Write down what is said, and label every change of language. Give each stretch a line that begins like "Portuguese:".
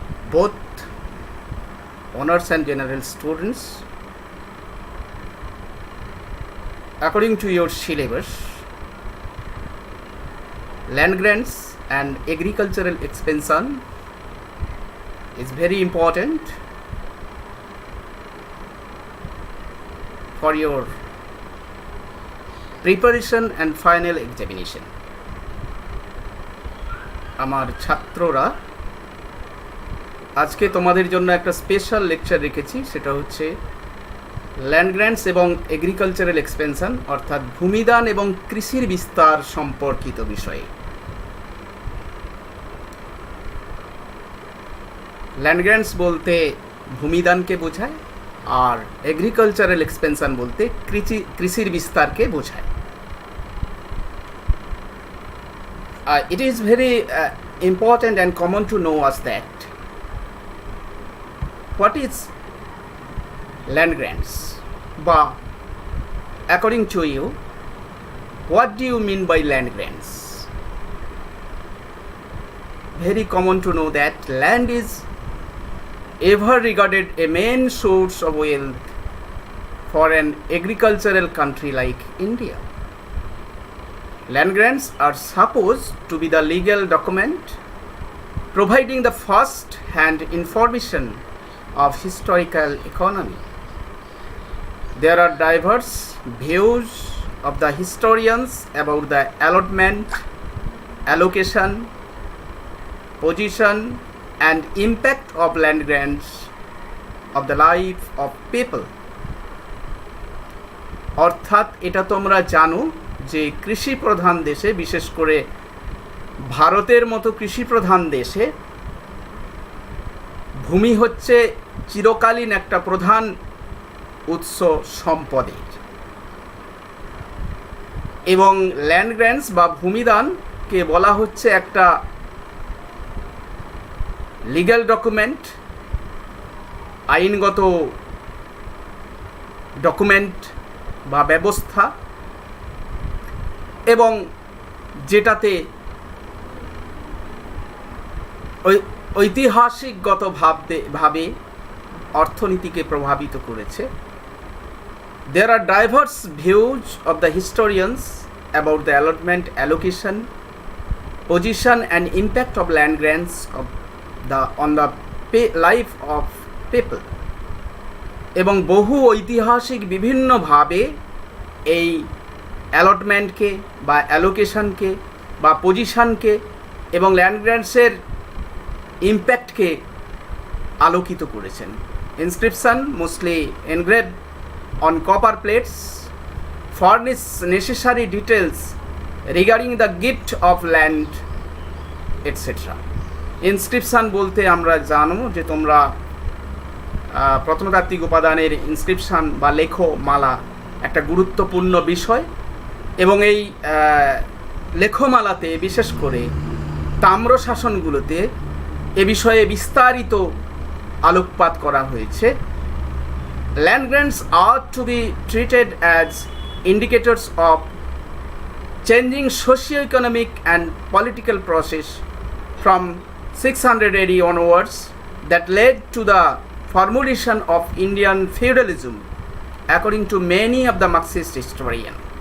English: Both honors and general students, according to your syllabus, land grants and agricultural expansion is very important for your preparation and final examination.
Bangla: আমার ছাত্ররা আজকে তোমাদের জন্য একটা special lecture রেখেছি, সেটা হচ্ছে ল্যান্ড গ্র্যান্টস এবং এগ্রিকালচারাল এক্সপেনশন, অর্থাৎ ভূমিদান এবং কৃষির বিস্তার সম্পর্কিত বিষয়ে। ল্যান্ড গ্র্যান্টস বলতে ভূমিদানকে বোঝায়, আর এগ্রিকালচারাল এক্সপেনশন বলতে কৃষির বিস্তারকে বোঝায়।
English: It is very important and common to know us that what is land grants, বা according to you, what do you mean by land grants? Very common to know that land is ever regarded a main source of wealth for an agricultural country like India. Land grants are supposed to be the legal document providing the first-hand information of historical economy. There are diverse views of the historians about the allotment, allocation, position and impact of land grants of the life of people.
Bangla: অর্থাৎ এটা তোমরা জানো যে কৃষি প্রধান দেশে, বিশেষ করে ভারতের মতো কৃষি প্রধান দেশে, ভূমি হচ্ছে চিরকালীন একটা প্রধান উৎস সম্পদের, এবং ল্যান্ড গ্র্যান্টস বা ভূমিদানকে বলা হচ্ছে একটা লিগ্যাল ডকুমেন্ট, আইনগত ডকুমেন্ট বা ব্যবস্থা, এবং যেটাতে ঐতিহাসিকগতভাবে অর্থনীতিকে প্রভাবিত করেছে।
English: There are diverse views of the historians about the allotment, allocation, position and impact of land grants on the life of people.
Bangla: এবং বহু ঐতিহাসিক বিভিন্নভাবে এই অ্যালটমেন্টকে বা অ্যালোকেশনকে বা পজিশনকে এবং ল্যান্ড গ্র্যান্টসের ইম্প্যাক্টকে আলোকিত করেছেন।
English: Inscription mostly engrave on copper plates furnish necessary details regarding the gift of land etcetera.
Bangla: Inscription বলতে আমরা জানো যে তোমরা প্রত্নতাত্ত্বিক উপাদানের ইনস্ক্রিপশন বা লেখমালা একটা গুরুত্বপূর্ণ বিষয়, এবং এই লেখমালাতে বিশেষ করে তাম্র শাসনগুলোতে এ বিষয়ে বিস্তারিত আলোকপাত করা হয়েছে।
English: Land grants are to be treated as indicators of changing socio economic and political process from 600 AD onwards that led to the formulation of Indian feudalism according to many of the Marxist historians.